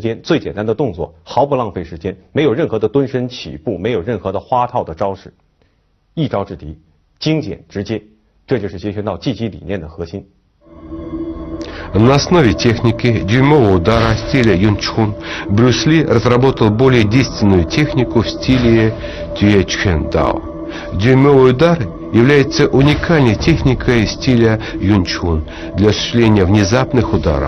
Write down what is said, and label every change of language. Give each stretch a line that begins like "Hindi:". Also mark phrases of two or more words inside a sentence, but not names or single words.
Chinese: 间、最简单的动作，毫不浪费时间，没有任何的蹲身起步，没有任何的花套的招式，一招制敌，精简直接，这就是截拳道技击理念的核心。
Russian: На основе техники дюймового удара стиля Юнчхун Брюс Ли разработал более действенную технику в стиле Тюэ Чжэн Дао. Дюймовый удар является уникальной техникой стиля Юнчхун для осуществления внезапных ударов.